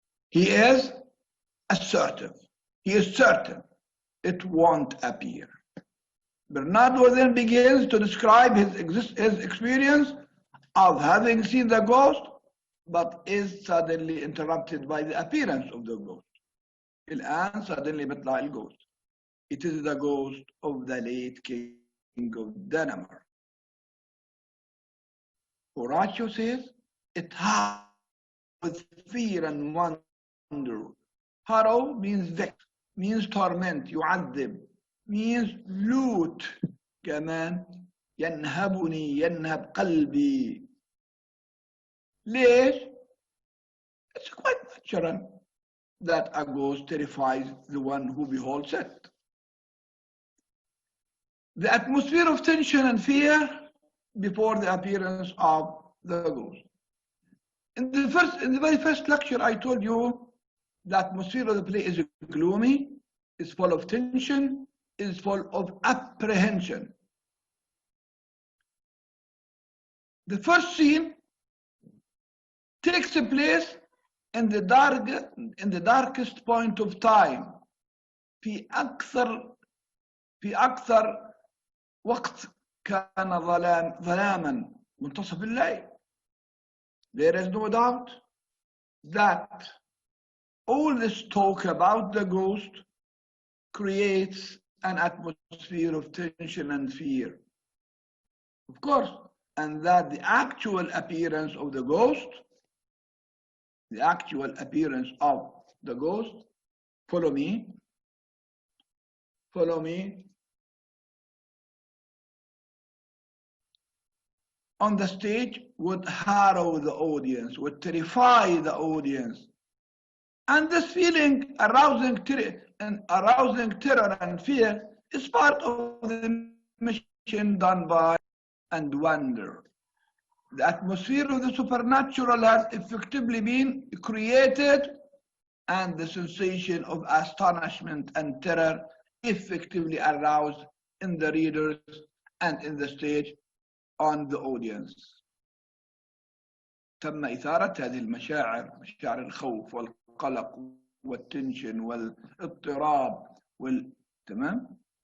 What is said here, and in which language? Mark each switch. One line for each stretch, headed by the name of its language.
English: He is assertive. He is certain it won't appear. Bernardo then begins to describe his experience of having seen the ghost, but is suddenly interrupted by the appearance of the ghost.
Arabic: الآن
English: suddenly
Arabic: بيطلع الghost.
English: It is the ghost of the late king of Denmark. Horatio says, it howled with fear and wonder. Harrow means vex, means torment,
Arabic: يعذب,
English: means loot.
Arabic: كمان ينهبني, ينهب قلبي. ليش?
English: It's quite natural that a ghost terrifies the one who beholds it. The atmosphere of tension and fear before the appearance of the ghost. In the very first lecture, I told you The atmosphere of the play is gloomy, is full of tension, is full of apprehension. The first scene takes place in the darkest point of time.
Arabic: في أكثر وقت كان ظلاما منتصف الليل.
English: There is no doubt that all this talk about the ghost creates an atmosphere of tension and fear. Of course, and that the actual appearance of the ghost, follow me, on the stage would harrow the audience, would terrify the audience. And this feeling, arousing terror and fear, is part of the mission done by and wonder. The atmosphere of the supernatural has effectively been created, and the sensation of astonishment and terror effectively aroused in the readers and in the stage on the audience.
Arabic: تم إثارة هذه المشاعر، مشاعر الخوف والقلق والتنشن والاضطراب تمام.